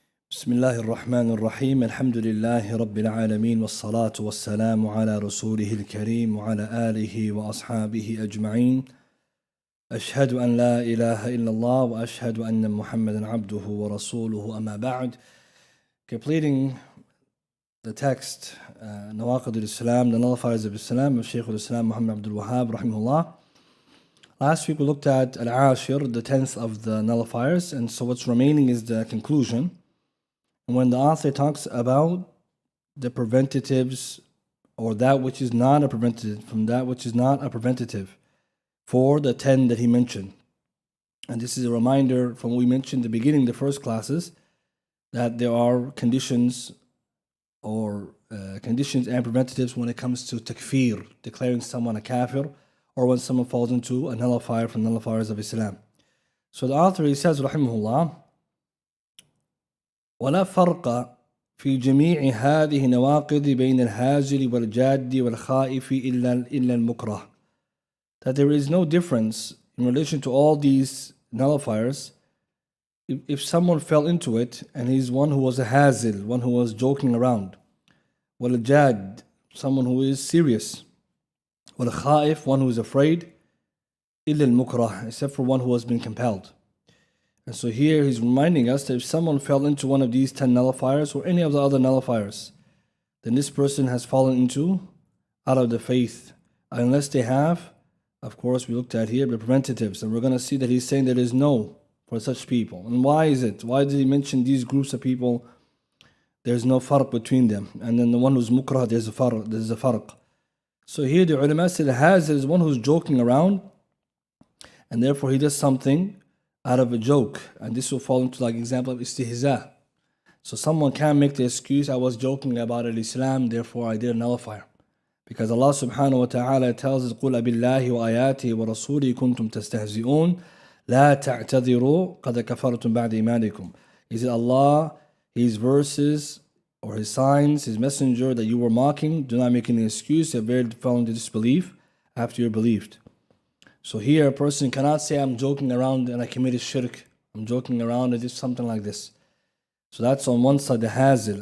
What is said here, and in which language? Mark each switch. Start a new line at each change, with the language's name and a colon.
Arabic: بسم الله الرحمن الرحيم الحمد لله رب العالمين والصلاة والسلام على رسوله الكريم وعلى آله وأصحابه أجمعين أشهد أن لا إله إلا الله وأشهد أن محمدا عبده ورسوله أما بعد.
English: Completing the text
Arabic: نواقض الإسلام,
English: the Nullifiers of Islam of Shaykh al-Islam Muhammad Abdul Wahhab rahimahullah. Last week we looked at Al-Ashir, the 10th of the Nullifiers, and so what's remaining is the conclusion. And when the author talks about the preventatives or that which is not a preventative from that which is not a preventative for the 10 that he mentioned. And this is a reminder from what we mentioned at the beginning, the first classes, that there are conditions or conditions and preventatives when it comes to takfir, declaring someone a kafir, or when someone falls into a nullifier from nullifiers of Islam. So the author, he says, rahimahullah,
Arabic: ولا فرق في جميع هذه النواقض بين الهازل والجاد والخائف إلا المكره.
English: That there is no difference in relation to all these nullifiers if someone fell into it and he's one who was a hazil, one who was joking around,
Arabic: والجاد,
English: someone who is serious,
Arabic: والخائف,
English: one who is afraid,
Arabic: إلا المكره,
English: except for one who has been compelled. And so here he's reminding us that if someone fell into one of these 10 nullifiers or any of the other nullifiers, then this person has fallen into out of the faith, unless they have, of course we looked at here, the preventatives. And we're going to see that he's saying there is no for such people. And why is it? Why did he mention these groups of people? There's no farq between them. And then the one who's mukrah, there's a farq. So here the ulama said hazil is one who's joking around, and therefore he does something out of a joke, and this will fall into like example of istihza. So someone can make the excuse, I was joking about Al-Islam, therefore I did a nullifier. Because Allah subhanahu wa ta'ala tells us,
Arabic: قُلْ أَبِاللَّهِ وَآيَاتِهِ وَرَسُولِهِ كُنْتُمْ تَسْتَهْزِئُونَ لَا تَعْتَذِرُوا قَدْ كَفَرْتُمْ بَعْدَ إِيمَانِكُمْ.
English: Is it Allah, His verses, or His signs, His messenger that you were mocking? Do not make any excuse, you have already fallen into disbelief after you believed. So here a person cannot say, I'm joking around and I committed shirk. I'm joking around and did something like this. So that's on one side, the hazil.